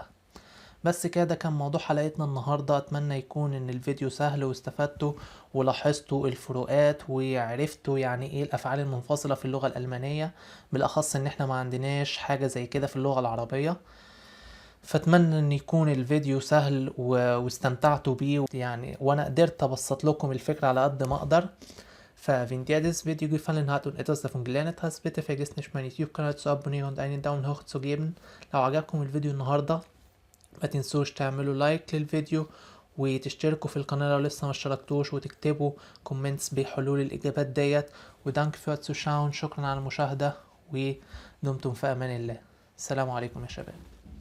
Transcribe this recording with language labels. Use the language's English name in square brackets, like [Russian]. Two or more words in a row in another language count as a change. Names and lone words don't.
[Arabic] بس كده كان موضوع حلقتنا النهاردة. أتمنى يكون إن الفيديو سهل واستفدتوا ولاحظتوا الفروقات وعرفتوا يعني إيه الأفعال المنفصلة في اللغة الألمانية، بالأخص إن إحنا ما عندناش حاجة زي كده في اللغة العربية. فاتمنى ان يكون الفيديو سهل واستمتعتوا بيه يعني، وانا قدرت ابسط لكم الفكرة على قد ما اقدر. [German] Wenn dir das Video gefallen hat und etwas davon gelernt hast, bitte vergiss nicht meinen YouTube-Kanal zu abonnieren und einen Daumen hoch zu geben. [Arabic] لو عجبكم الفيديو النهاردة ما تنسوش تعملوا لايك للفيديو وتشتركوا في القناة لو لسه ما اشتركتوش، وتكتبوا كومنتس بحلول الإجابات ديت. [German] ودانك für Zuschauen، [Arabic] شكرا على المشاهدة ودمتم في أمان الله. السلام عليكم يا شباب.